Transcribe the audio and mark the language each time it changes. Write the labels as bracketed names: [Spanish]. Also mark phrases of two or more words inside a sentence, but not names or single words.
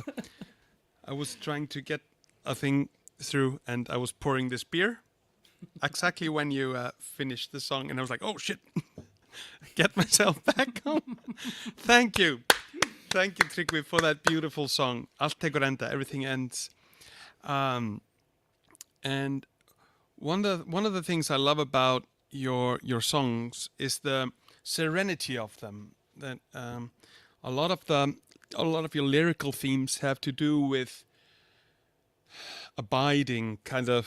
[English] I was trying to get a thing through, and I was pouring this beer exactly when you finished the song, and I was like, "Oh shit!" Get myself back home. Thank you, Tryggvi, for that beautiful song. [Icelandic] Allt tekur enda, [English] everything ends. And one of the things I love about your songs is the serenity of them. That a lot of your lyrical themes have to do with abiding, kind of.